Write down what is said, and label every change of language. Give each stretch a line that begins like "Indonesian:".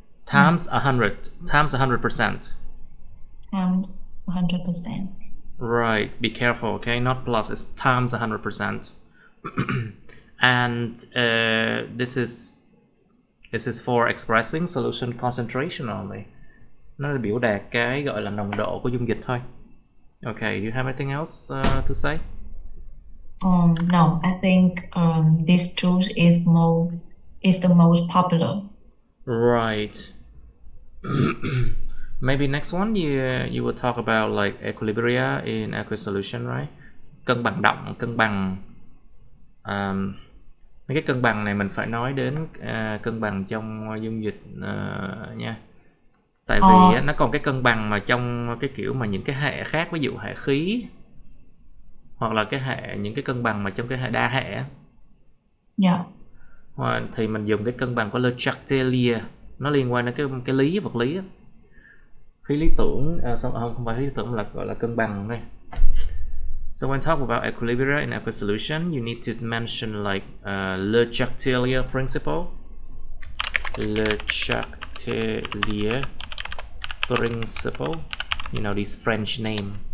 English: Times 100. Times 100%. Times 100%. Right. Be careful, okay? Not plus. It's times 100%. And this is for expressing solution concentration only.
Vietnamese: Nó là biểu đạt cái gọi là nồng độ của dung dịch thôi.
English: Okay. Do you have anything else to say? No, I think this tool is the most popular. Right. Maybe next one you will talk about like equilibria in aqueous solution, right?
Vietnamese: Cân bằng động, cân bằng. Mấy cái cân bằng này mình phải nói đến cân bằng trong dung dịch nha. Tại vì nó còn cái cân bằng mà trong cái kiểu mà những cái hệ khác, ví dụ hệ khí, hoặc là những cái cân bằng mà trong cái hệ đa hệ.
English: Yeah.
Vietnamese: Thì mình dùng cái cân bằng của Le Chatelier, nó liên quan đến cái lý vật lý. Khí lý tưởng, không phải khí lý tưởng mà là gọi là cân bằng đây.
English: So when talking about equilibria in aqueous solution, you need to mention like Le Chatelier principle. Le Chatelier principle. You know these French name.